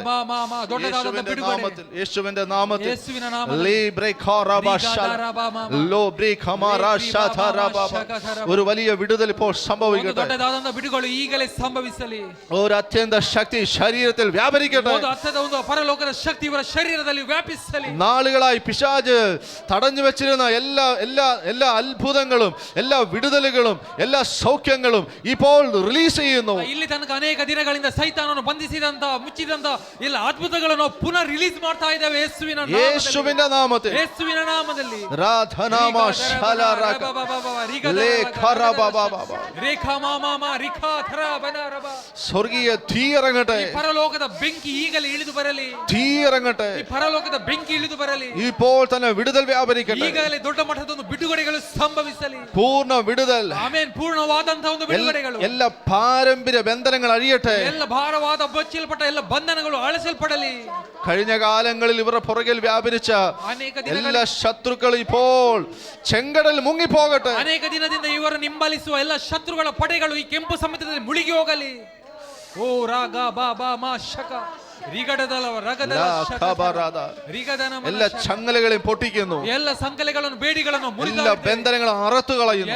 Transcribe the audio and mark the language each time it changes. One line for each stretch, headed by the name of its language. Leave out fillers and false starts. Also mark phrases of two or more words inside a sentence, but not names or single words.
Malayalam: യേശുവിന്റെ നാമത്തിൽ ഒരു വലിയ വിടുതൽ ഇപ്പോൾ സംഭവിക്കട്ടെ.
Kannada: ಬಿಡುಗಳು ಈಗಲೇ ಸಂಭವಿಸಲಿ.
Malayalam: ഒരു അത്യന്ത ശക്തി ശരീരത്തിൽ വ്യാപരിക്കട്ടെ.
Kannada: ಒಂದು ಪರಲೋಕದ ಶಕ್ತಿ ಇವರ ಶರೀರದಲ್ಲಿ ವ್ಯಾಪಿಸಲಿ.
Malayalam: നാളുകളായി പിശാച് തടഞ്ഞു വെച്ചിരുന്ന എല്ലാ അത്ഭുതങ്ങളും എല്ലാ വിടുതലുകളും എല്ലാ സൗഖ്യങ്ങളും ഇപ്പോൾ റിലീസ് ചെയ്യുന്നു.
Kannada: ಇಲ್ಲಿ ತನಕ ಅನೇಕ ದಿನಗಳಿಂದ ಸೈತಾನನು ಬಂಧಿಸಿದಂತ ಮುಚ್ಚಿದಂತ ಎಲ್ಲ ಅದ್ಭುತಗಳನ್ನು ಪುನಃ ರಿಲೀಸ್ ಮಾಡ್ತಾ ಇದ್ದೇವೆ ಯೇಸುವಿನ
Malayalam: നാമത്തിൽ.
Kannada: ಯೇಸುವಿನ ನಾಮದಲ್ಲಿ ರಾಧನಾಮ ಶಲರಕ ಲೇಖರಬಬಬ ರೇಖಾ ಮಾಮ ರಿಖಾ ಥರ ಬನರಬ.
Malayalam: സ്വർഗീയ തീ ഇറങ്ങട്ടെ.
Kannada: ಪರಲೋಕದ ಬೆಂಕಿ ಈಗಲೇ ಇಳಿದು ಬರಲಿ.
Malayalam: തീ ഇറങ്ങട്ടെ.
Kannada: ಪರಲೋಕದ ಬೆಂಕಿ ಇಳಿದು ಬರಲಿ.
Malayalam: ഇപ്പോൾ തന്നെ വിടുതൽ വ്യാപരിക്കട്ടെ.
Kannada: ಈಗಲೇ ದೊಡ್ಡ ಮಟ್ಟದ ಒಂದು ಬಿಡುಗಡೆಗಳು ಸಂಭವಿಸಲಿ.
Malayalam: പൂർണ്ണ വിടുതൽ.
Kannada: ಆಮೆನ್. ಪೂರ್ಣವಾದಂತಹ ಒಂದು ಬಿಡುಗಡೆಗಳು.
Malayalam: ಎಲ್ಲ പാരമ്പര്യ ബന്ധനങ്ങൾ അഴിയട്ടെ.
Kannada: ಎಲ್ಲ ಭಾರವಾದ ಬಚ್ಚಲ್ಪಟ್ಟ ಎಲ್ಲ ಬಂಧನಗಳು ಅಳಿಸಲ್ಪಡಲಿ.
Malayalam: കഴിഞ്ഞ കാലങ്ങളിൽ ഇവരുടെ പുറകിൽ വ്യാപരിച്ച എല്ലാ ശത്രുക്കളും ഇപ്പോൾ ചെങ്കടൽ മുങ്ങിപ്പോകട്ടെ.
Kannada: ಅನೇಕ ದಿನದಿಂದ ಇವರು ನಿಂಬಲಿಸುವ ಎಲ್ಲ ಶತ್ರುಗಳ ಪಡೆಗಳು ಈ ಕೆಂಪು ಸಮುದ್ರದಲ್ಲಿ ಮುಳುಗಿ ಹೋಗಲಿ. ಓ ರಾಗ ಬಾಬಾ ಮಾ ಶಕ
Malayalam: എല്ലാ ചങ്ങലകളെയും പൊട്ടിക്കുന്നു.
Kannada: ಎಲ್ಲ ಸಂಕಲೆಗಳನ್ನು ಬೇಡಿಗಳನ್ನು
Malayalam: എല്ലാ ബന്ധനങ്ങളും അറുത്തു കളയുന്നു.